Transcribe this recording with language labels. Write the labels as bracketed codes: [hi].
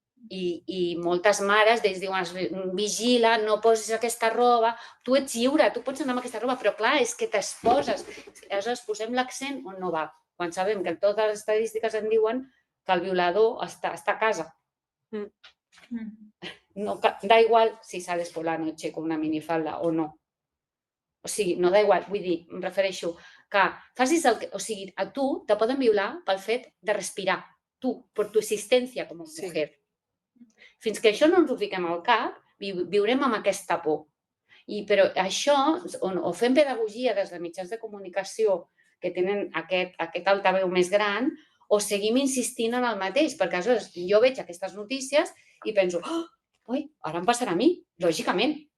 [ca] I moltes mares diuen, vigila, no posis aquesta roba, tu ets lliure, tu pots anar amb aquesta roba, però clar, és que t'exposes. Aleshores posem l'accent on no va, quan sabem que totes les estadístiques en diuen que el violador està a casa. [es] No, da igual si sales por la noche con una minifalda o no. [ca] O sigui, [es] no da igual, [ca] vull dir, em refereixo que facis el que... O sigui, a tu te poden violar pel fet de respirar, tu, per tu existència com a mujer. Fins que això no ens ho fiquem al cap, viurem amb aquesta por. Però això, o fem pedagogia des de mitjans de comunicació que tenen aquest altaveu més gran, o seguim insistint en el mateix, perquè aleshores jo veig aquestes notícies i penso, oi, ara em passarà a mi, lògicament.